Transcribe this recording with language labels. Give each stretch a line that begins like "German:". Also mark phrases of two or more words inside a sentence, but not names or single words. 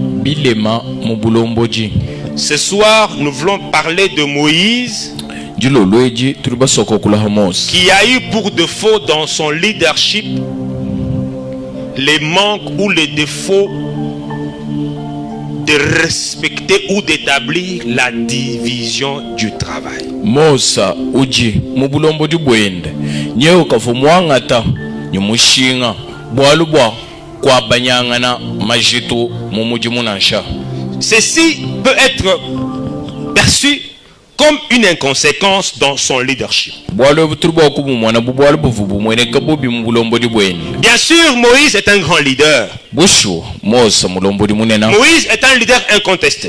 French: Ce soir, nous voulons parler de Moïse qui a eu pour défaut dans son leadership les manques ou les défauts de respecter ou d'établir la division du travail.
Luba-Lulua: Mosa uji mubulombo di bwende nyeo kafumwangata nyimushinga bwalubwa kwa banyangana majitu mumuji munansha.
French: Ceci peut être perçu comme une inconséquence dans son leadership. Bien sûr, Moïse est un grand leader. Moïse est un leader incontesté.